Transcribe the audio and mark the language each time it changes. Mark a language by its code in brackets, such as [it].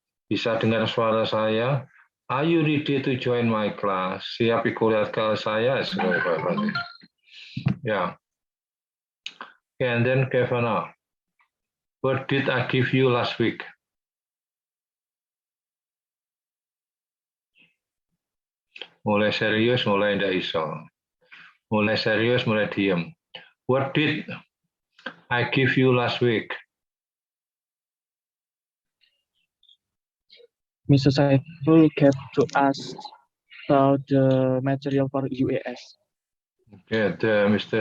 [id] Bisa dengar suara saya? [en] Are you ready to join my class? [id] Siap ikut kelas saya? [en] Yeah. Okay, and then Kevana, what did I give you last week? [id] Mulai serius, mulai tidak iso. Mulai serius, mulai diam. [en] What did I give you last week? Mr. Saiful gave to us about the material for UAS. Okay, Mr.